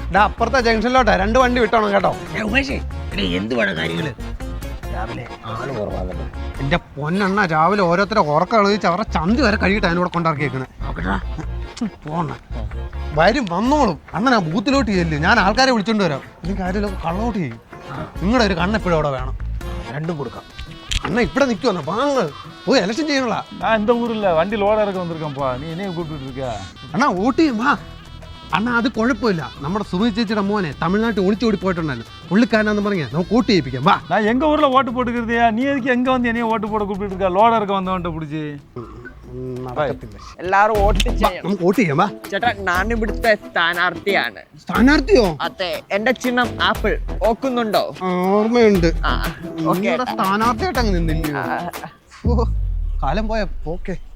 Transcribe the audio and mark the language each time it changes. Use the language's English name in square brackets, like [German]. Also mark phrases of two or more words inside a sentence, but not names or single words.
[Malayalam] എടാ അപ്പുറത്തെ ജംഗ്ഷനിലോട്ടെ 2 വണ്ടി വിട്ടോണം കേട്ടോ. എന്റെ പൊന്നെണ്ണ രാവിലെ ഓരോരുത്തരെ ഉറക്കം കളിച്ച് അവരുടെ ചന്തി വരെ കഴുകിട്ട് അതിനോട് കൊണ്ടിറക്കിയേക്കണേ. പോണ വരും വന്നോളും. അണ്ണൻ ആ ബൂത്തിലോട്ട് ചെല്ല്, ഞാൻ ആൾക്കാരെ വിളിച്ചോണ്ട് വരാം. എനിക്ക് ആരെങ്കിലും കള്ളോട്ട് ചെയ്യും. നിങ്ങളുടെ ഒരു കണ്ണെപ്പോഴും അവിടെ വേണം. 2 കൊടുക്കാം. അണ്ണ ഇവിടെ നിൽക്കുവന്ന വാങ്ങ് പോയി എലക്ഷൻ ചെയ്യണല്ലോ. [Tamil] இந்த ஊர்ல வண்டி லோட இறக்க வந்திருக்கேன்ப்பா, நீ என்னைய கூப்பிட்டு இருக்க? [Malayalam] അണ്ണാ വോട്ട് ചെയ്യും വാ. അണ്ണാ അത് കുഴപ്പമില്ല. നമ്മുടെ സുമി ചേച്ചിയുടെ മോനെ തമിഴ്നാട്ടിൽ ഒളിച്ചോടി പോയിട്ടുണ്ടല്ലോ, പുള്ളിക്കാരനാന്ന് പറഞ്ഞാൽ നമുക്ക് വോട്ട് ചെയ്യിപ്പിക്കാം വാ. [Tamil] நான் எங்க ஊர்ல ஓட்டு போட்டுக்கிறதையா, நீ எதுக்கு எங்க வந்து என்னைய ஓட்டு போட கூப்பிட்டு இருக்க? லோட இறக்க வந்தவன்ட்ட பிடிச்சி [Malayalam] എല്ലാരും വോട്ട് ചെയ്യണം. നമുക്ക് വോട്ട് ചെയ്യാം വാ. ചേട്ടാ ഞാൻ ഇവിടുത്തെ സ്ഥാനാർത്ഥിയാണ്. സ്ഥാനാർത്ഥിയോ? അതെ, എന്റെ ചിഹ്നം ആപ്പിൾ. ഓർക്കുന്നുണ്ടോ? ഓർമ്മയുണ്ട്. ഓക്കെ സ്ഥാനാർത്ഥിയായിട്ട് അങ്ങ് നിന്നില്ല. കാലം പോയ ഓക്കെ.